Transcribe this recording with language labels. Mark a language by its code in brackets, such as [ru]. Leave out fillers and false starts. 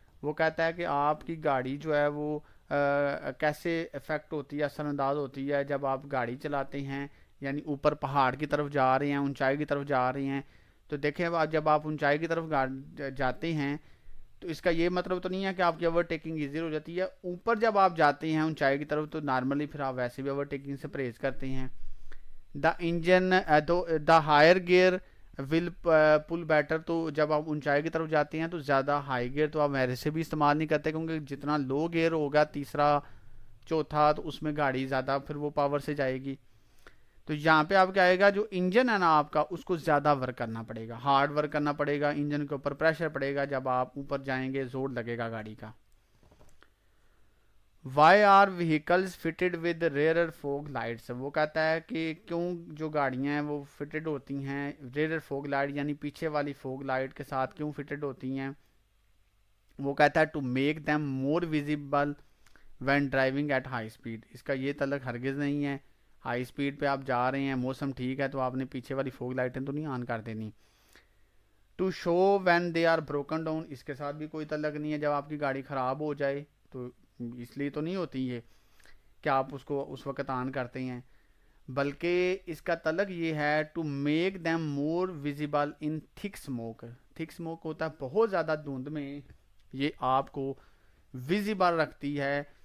[ur] وہ کہتا ہے کہ آپ کی گاڑی جو ہے وہ کیسے افیکٹ ہوتی ہے، اثر انداز ہوتی ہے جب آپ گاڑی چلاتے ہیں، یعنی اوپر پہاڑ کی طرف جا رہے ہیں، اونچائی کی طرف جا رہے ہیں. تو دیکھیں جب آپ اونچائی کی طرف جاتے ہیں تو اس کا یہ مطلب تو نہیں ہے کہ آپ کی اوورٹیکنگ ایزی ہو جاتی ہے. اوپر جب آپ جاتے ہیں اونچائی کی طرف تو نارملی پھر آپ ویسے بھی اوورٹیکنگ سے پرہیز کرتے ہیں. [en] The engine the higher gear will pull better. [ur] تو جب آپ اونچائی کی طرف جاتے ہیں تو زیادہ ہائی گیئر تو آپ میرے سے بھی استعمال نہیں کرتے، کیونکہ جتنا لو گیئر ہوگا تیسرا چوتھا تو اس میں گاڑی زیادہ پھر وہ پاور سے جائے گی. تو یہاں پہ آپ کیا آئے گا، جو انجن ہے نا آپ کا اس کو زیادہ ورک کرنا پڑے گا، ہارڈ ورک کرنا پڑے گا، انجن کے اوپر پریشر پڑے گا، جب آپ اوپر جائیں گے زور لگے گا گاڑی کا. [en] Why are vehicles fitted with rear fog lights. [ur] وہ کہتا ہے کہ کیوں جو گاڑیاں ہیں وہ فٹڈ ہوتی ہیں ریئر فوگ لائٹ یعنی پیچھے والی فوگ لائٹ کے ساتھ کیوں فٹڈ ہوتی ہیں. وہ کہتا ہے [en] To make them more visible when driving at high speed. [ur] اس کا یہ تعلق ہرگز نہیں ہے، ہائی اسپیڈ پہ آپ جا رہے ہیں، موسم ٹھیک ہے تو آپ نے پیچھے والی فوگ لائٹیں تو نہیں آن کر دینی. [en] To show when they are broken down. [ur] اس کے ساتھ بھی کوئی تعلق نہیں ہے، جب آپ کی گاڑی خراب ہو جائے تو اس لیے تو نہیں ہوتی یہ کہ آپ اس کو اس وقت آن کرتے ہیں، بلکہ اس کا تعلق یہ ہے [en] To make them more visible in thick smoke. [ur] تھک اسموک ہوتا ہے بہت زیادہ دھند میں، یہ آپ کو ویزیبل رکھتی ہے.